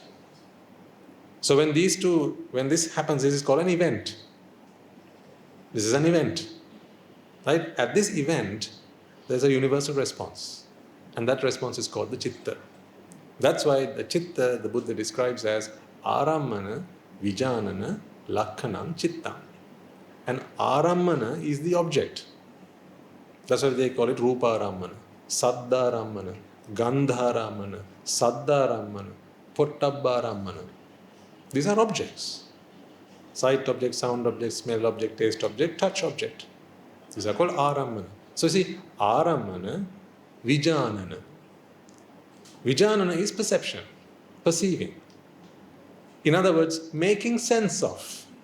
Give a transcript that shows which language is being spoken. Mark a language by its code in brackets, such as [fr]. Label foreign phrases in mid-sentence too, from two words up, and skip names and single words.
[en] So when this happens, this is called an event. This is an event. Right? At this event, there's a universal response. And that response is called the chitta. That's why the chitta, the Buddha describes as [pi] arammana, vijanana, lakkhanam, chittam. [en] And arammana is the object. That's why they call it [pi] rupa-arammana, saddha-arammana, gandha-arammana, saddha-arammana, pottabba-arammana. [en] These are objects. Sight object, sound object, smell object, taste object, touch object. These are called arammana. So see, [pi] arammana, vijanana. [en] Vijanana is perception, perceiving. In other words, making sense of.